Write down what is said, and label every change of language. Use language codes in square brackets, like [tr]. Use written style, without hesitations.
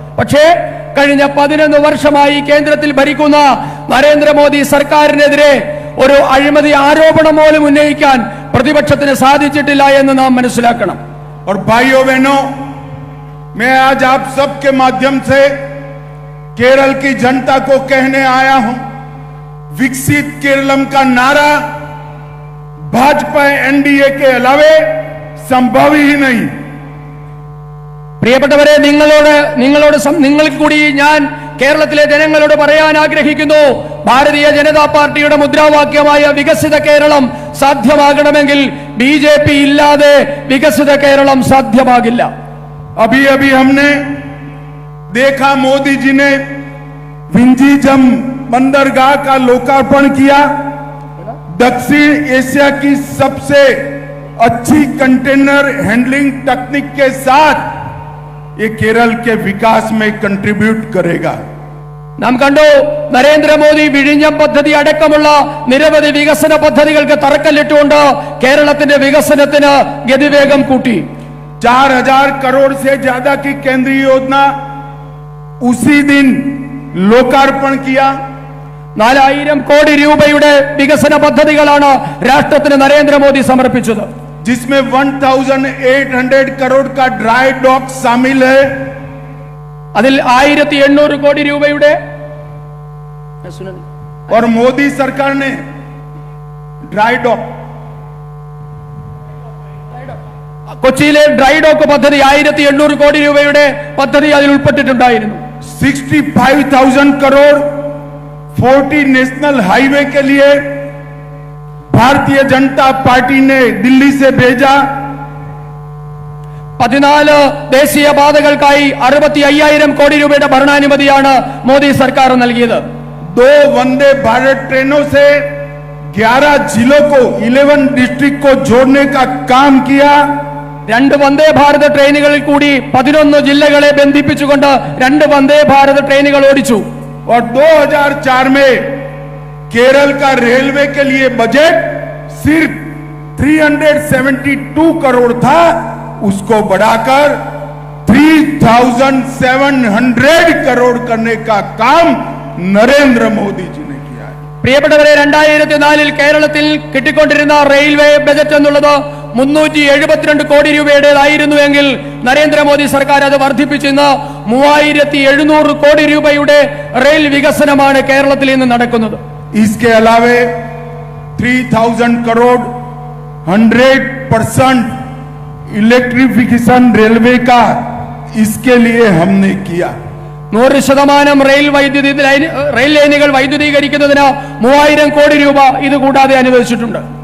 [ml] പക്ഷേ കഴിഞ്ഞ 11 വർഷമായി കേന്ദ്രത്തിൽ ഭരിക്കുന്ന നരേന്ദ്രമോദി സർക്കാരിനെതിരെ ഒരു അഴിമതി ആരോപണം പോലും ഉന്നയിക്കാൻ പ്രതിപക്ഷത്തിന് സാധിച്ചിട്ടില്ല എന്ന് നാം മനസ്സിലാക്കണം. [hi] और भाइयों बहनों, मैं आज आप सबके माध्यम से केरल की जनता को कहने आया हूं, विकसित केरलम का नारा भाजपा एनडीए के अलावे संभव ही नहीं। [ml] പ്രിയപ്പെട്ടവരെ, നിങ്ങൾക്ക് കൂടി ഞാൻ കേരളത്തിലെ ജനങ്ങളോട് പറയാൻ ആഗ്രഹിക്കുന്നു, ഭാരതീയ ജനതാ പാർട്ടിയുടെ മുദ്രാവാക്യമായ വികസിത കേരളം സാധ്യമാകണമെങ്കിൽ BJP ഇല്ലാതെ വികസിത കേരളം സാധ്യമാകില്ല. [hi] अभी अभी हमने देखा मोदी जी ने विंझीजम बंदरगाह का लोकार्पण किया। दक्षिण एशिया की सबसे अच्छी कंटेनर हैंडलिंग टेक्निक के साथ ये केरल के विकास में कंट्रीब्यूट करेगा। [ml] നാം കണ്ടു, നരേന്ദ്രമോദി വിഴിഞ്ഞം പദ്ധതി അടക്കമുള്ള നിരവധി വികസന പദ്ധതികൾക്ക് തറക്കല്ലിട്ടുകൊണ്ട് കേരളത്തിന്റെ വികസനത്തിന് ഗതിവേഗം കൂട്ടി. [hi] 4000 करोड़ से ज्यादा की केंद्रीय योजना उसी दिन लोकार्पण किया। [ml] 4000 കോടി രൂപയുടെ വികസന പദ്ധതികളാണ് രാഷ്ട്രത്തിന് നരേന്ദ്രമോദി സമർപ്പിച്ചത്. [hi] जिसमें 1800 करोड़ का ड्राई डॉक शामिल है। [ml] അതിൽ 1800 കോടി രൂപയുടെ [hi] और मोदी सरकार ने ड्राई डॉक [ml] കൊച്ചിയിലെ ഡ്രൈ ഡോക്ക് പദ്ധതി 1800 കോടി രൂപയുടെ പദ്ധതി അതിൽ ഉൾപ്പെട്ടിട്ടുണ്ടായിരുന്നു. [hi] 65,000 करोड़ 40 नेशनल हाईवे के लिए भारतीय जनता पार्टी ने दिल्ली से भेजा। [ml] 14 ദേശീയ പാതകൾക്കായി 65,000 കോടി രൂപയുടെ ഭരണാനുമതിയാണ് മോദി സർക്കാർ നൽകിയത്. [hi] 2 वंदे भारत ट्रेनों से 11 जिलों को 11 डिस्ट्रिक्ट को जोड़ने का काम किया। [ml] 2 വന്ദേ ഭാരത് ട്രെയിനുകളിൽ കൂടി 11 ജില്ലകളെ ബന്ധിപ്പിച്ചുകൊണ്ട് 2 വന്ദേ ഭാരത് ട്രെയിനുകൾ ഓടിച്ചു. [hi] और 2004 में केरल का रेलवे के लिए बजट सिर्फ 372 करोड़ था, उसको बढ़ाकर 3700 करोड़ करने का काम नरेंद्र मोदी जी ने किया है। [ml] പ്രിയപ്പെട്ടവരെ, 2004 കേരളത്തിൽ കിട്ടിക്കൊണ്ടിരുന്ന റെയിൽവേ ബജറ്റ് എന്നുള്ളത് 372 കോടി രൂപയുടേതായിരുന്നുവെങ്കിൽ നരേന്ദ്രമോദി സർക്കാർ അത് വർദ്ധിപ്പിച്ച് ഇന്ന് 3700 കോടി രൂപയുടെ റെയിൽ വികസനമാണ് കേരളത്തിൽ ഇന്ന് നടക്കുന്നത്. [hi] इसके अलावे 3000 करोड़ 100% इलेक्ट्रिफिकेशन रेलवे का इसके लिए हमने किया। [ml] 100% റെയിൽ ലൈനുകൾ വൈദ്യുതീകരിക്കുന്നതിന് 3000 കോടി രൂപ ഇത് കൂടാതെ അനുവദിച്ചിട്ടുണ്ട്.